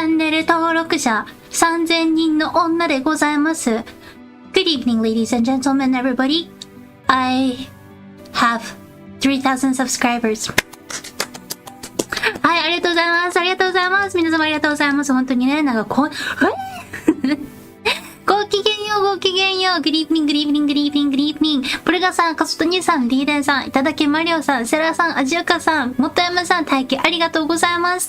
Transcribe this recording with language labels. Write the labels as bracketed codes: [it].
[ja] ル登録者3000人の女でございます。 [en] Good evening, ladies and gentlemen, everybody. I have 3,000 subscribers. [ja] はい、ありがとうございます。ありがとうございます。皆様ありがとうございます。本当にね、なんかごきげんよう、ごきげんよう。 [en] Good evening, good evening, good evening, good evening. [ja] プルガさん、カストニーさん、リーデンさん、いただきマリオさん、セラさん、アジアカさん、もとやまさん、大気ありがとうございます。